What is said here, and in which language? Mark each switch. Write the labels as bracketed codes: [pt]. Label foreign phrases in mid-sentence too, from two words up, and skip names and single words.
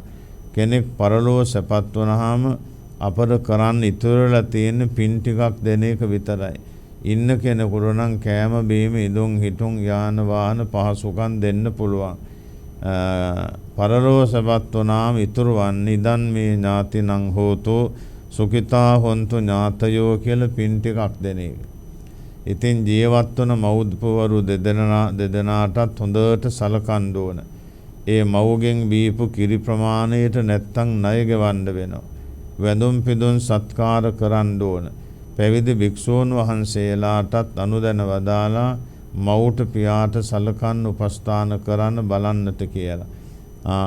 [si] කෙනෙක් පරලෝව සැපත් වුණාම අපර කරන්න ඉතුරුලා තියෙන පින් ටිකක් දෙන එක විතරයි. ඉන්න කෙනෙකුට නම් කෑම බීම ඉදුම් හිටුම් යාන වාහන පහසුකම් දෙන්න පුළුවන්. පරලෝව සැපත් වුණාම ඉතුරු වන්නේ [pi] ඉදන් මේ ඥාතිනං හෝතෝ සුඛිතා හොන්තු ඥාතයෝ [si] කියලා පින් ටිකක් දෙන එක. ඉතින් ජීවත් වන මව්පවරු දෙදෙනාටත් හොඳට සලකන්න ඕන. ඒ මව්ගෙන් බීපු කිරි ප්‍රමාණයට නැත්තම් ණය ගෙවන්න වෙනවා. වැඳුම් පිදුම් සත්කාර කරන්න ඕන. පැවිදි භික්ෂූන් වහන්සේලාටත් අනුදැන වදාලා මව්ට පියාට සලකන්න උපස්ථාන කරන්න බලන්නට කියලා.